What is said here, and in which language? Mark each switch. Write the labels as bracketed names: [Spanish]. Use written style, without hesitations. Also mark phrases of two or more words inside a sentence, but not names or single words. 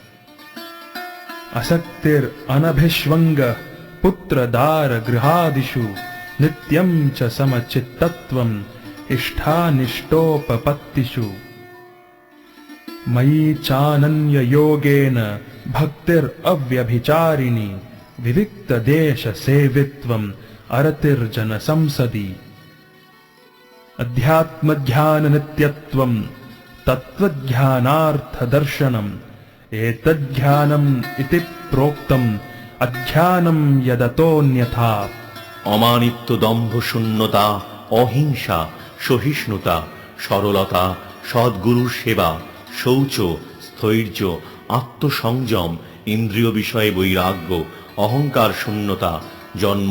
[Sanskrit] असक्तिरनभिष्वङ्गः पुत्रदार गृहादिषु नित्यं च समचित्तत्वम् इष्टानिष्टोपपत्तिषु मयि चानन्ययोगेन भक्तिरव्यभिचारिणी विविक्तदेशसेवित्वम् अरतिर्जनसंसदि अध्यात्मज्ञाननित्यत्वम् तत्त्वज्ञानार्थदर्शनम् एतज्ज्ञानम् इति प्रोक्तम् अज्ञानम् यदतोऽन्यथा। [Bangla] অমানিত্য, দম্ভ, শূন্যতা, অহিংসা, সহিষ্ণুতা, সরলতা, সদ্গুরুর সেবা, শৌচ, স্থৈর্য, আত্মসংযম, ইন্দ্রিয় বিষয়ে বৈরাগ্য, অহংকার শূন্যতা, জন্ম